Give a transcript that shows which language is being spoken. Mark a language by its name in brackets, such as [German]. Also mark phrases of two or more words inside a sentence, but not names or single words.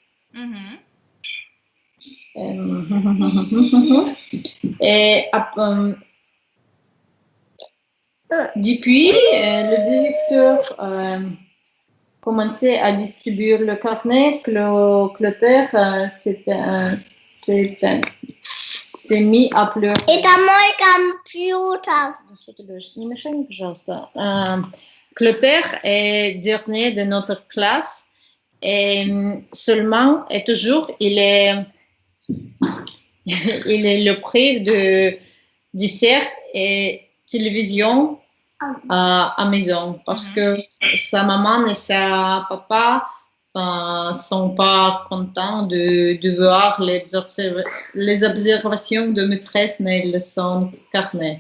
[French] Et depuis, le directeur commençait à distribuer le carnet, Clotaire s'est mis à pleurer. [Russian] Это мой компьютер. Что ты говоришь? Не мешай мне, пожалуйста. [French] Clotaire est dernier de notre classe et seulement et toujours il est le prix de dessert et télévision à maison parce que sa maman et sa papa sont pas contents de voir les observations de maîtresse dans son carnet.